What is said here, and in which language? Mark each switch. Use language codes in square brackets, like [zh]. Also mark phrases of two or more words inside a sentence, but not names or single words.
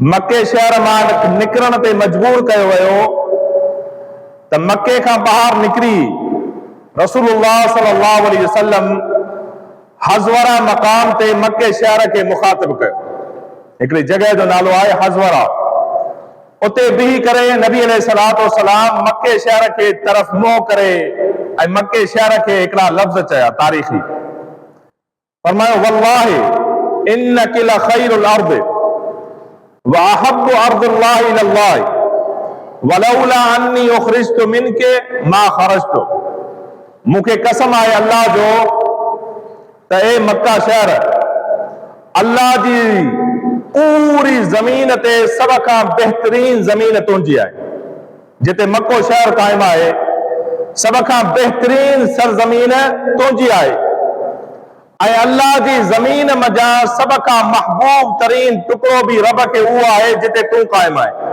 [sd] मके शहर मां निकिरण ते मजबूर कयो वियो त मके खां ॿाहिरि निकिरी रसूलुल्लाह [ar] صلى الله عليه وسلم [sd] हज़वरा मक़ाम ते मके शहर के मुखातिब कयो। हिकिड़ी जगह जो नालो आहे हज़वरा। उते बीही करे नबी [ar] عليه الصلاة والسلام [sd] मके शहर के तरफ मुंहुं करे ऐं मके शहर के हिकिड़ा लफ़्ज़ चया तारीख़ी। [ar] फरमायो والله إنك لخير الأرض وأحب أرض الله إلى الله ولولا أني أخرجت منك ما خرجت. [sd] मूंखे कसम आहे अल्लाह जो त ए मक्का शहर अल्लाह जी पूरी ज़मीन ते सभ खां बहितरीन ज़मीन तुंहिंजी आहे। जिते मक्को शहर क़ाइम आहे सभ खां बहितरीन सरज़मीन तुंहिंजी आहे ऐं अल्लाह जी ज़मीन मज़ा सभ खां महबूब तरीन टुकड़ो बि रब खे उहो आहे जिते तूं क़ाइम आहे।